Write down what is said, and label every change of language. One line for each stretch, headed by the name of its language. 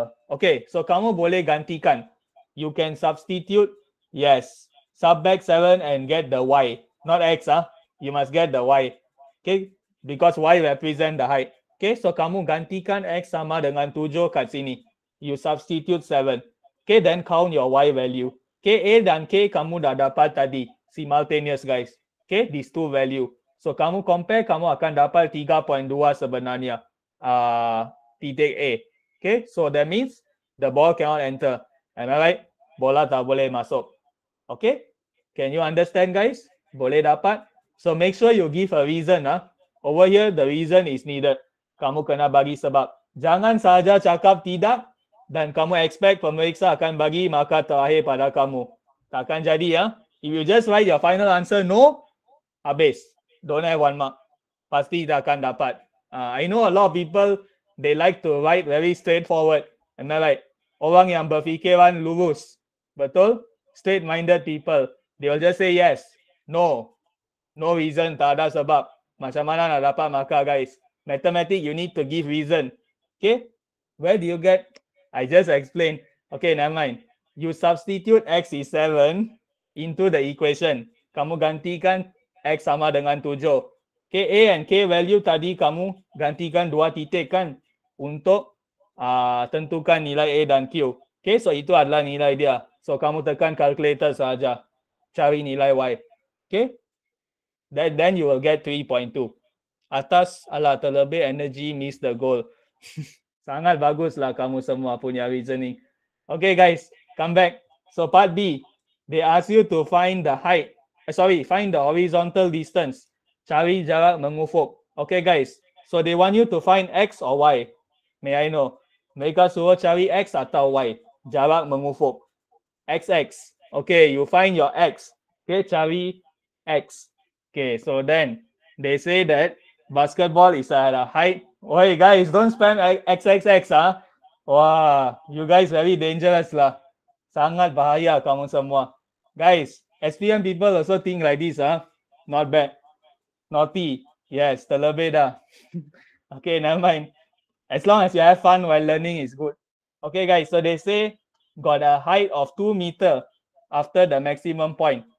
Malay: Okay, so kamu boleh gantikan.
English: You can substitute. Yes, sub back 7 and get the Y. Not X. You must get the Y. Okay, because Y represent the height.
Malay: Okay, so kamu gantikan X sama dengan 7 kat sini.
English: You substitute 7. Okay, then count your Y value.
Malay: Okay, A dan K kamu dah dapat tadi.
English: Simultaneous, guys.
Malay: Okay,
English: these two value.
Malay: So kamu compare, kamu akan dapat 3.2 sebenarnya. titik A.
English: Okay, so that means the ball cannot enter. Am I right?
Malay: Bola tak boleh masuk. Okay,
English: can you understand, guys?
Malay: Boleh dapat?
English: So make sure you give a reason. Over here, the reason is needed.
Malay: Kamu kena bagi sebab. Jangan saja cakap tidak dan kamu expect pemeriksa akan bagi markah terakhir pada kamu. Takkan jadi ya.
English: If you just write your final answer no, habis. Don't have 1 mark.
Malay: Pasti tak akan dapat.
English: I know a lot of people, they like to write very straightforward. Am I right?
Malay: Orang yang berfikiran lurus. Betul?
English: Straight-minded people. They will just say yes, no. No reason, tak ada sebab.
Malay: Macam mana nak dapat markah, guys?
English: Mathematics, you need to give reason. Okay? Where do you get? I just explained. Okay, never mind. You substitute x is 7 into the equation.
Malay: Kamu gantikan x sama dengan 7. Okay,
English: A and K value
Malay: tadi kamu gantikan 2 titik kan untuk tentukan nilai A dan Q. Okay, so itu adalah nilai dia. So kamu tekan calculator saja. Cari nilai Y.
English: Okay, then you will get 3.2.
Malay: Atas terlebih
English: energy miss the goal.
Malay: Sangat baguslah kamu semua punya reasoning.
English: Okay guys, come back. So part B, they ask you to find the height. Find the horizontal distance.
Malay: Cari jarak mengufuk.
English: Okay guys, so they want you to find X or Y. May I know?
Malay: Mereka suruh cari X atau Y. Jarak mengufuk. XX.
English: Okay, you find your X. Okay, cari X. Okay, so then they say that basketball is at a height. Oi guys, don't spam XXX. Wah, you guys very dangerous lah.
Malay: Sangat bahaya kamu semua.
English: Guys, SPM people also think like this. Not bad. Naughty. Yes, terlebih dah. Okay, never mind. As long as you have fun while learning is good. Okay guys, so they say got a height of 2 meter after the maximum point.